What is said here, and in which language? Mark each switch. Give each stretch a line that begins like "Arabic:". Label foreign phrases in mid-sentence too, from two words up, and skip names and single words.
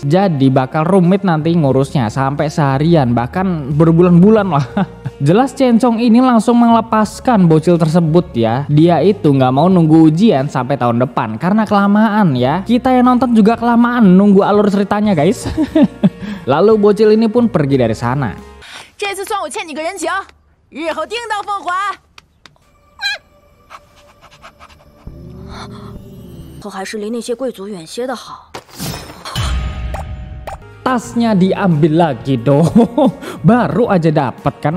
Indonesian: Jadi bakal rumit nanti ngurusnya sampai seharian bahkan berbulan-bulan lah. Jelas Chencong ini langsung melepaskan bocil tersebut ya. Dia itu nggak mau nunggu ujian sampai tahun depan karena kelamaan ya. Kita yang nonton juga kelamaan nunggu alur ceritanya guys. Lalu bocil ini pun pergi dari sana.
Chinese: 这次算我欠你个人情，日后定当奉还。我还是离那些贵族远些的好。
Indonesian: Tasnya diambil lagi dong. Baru aja dapat kan.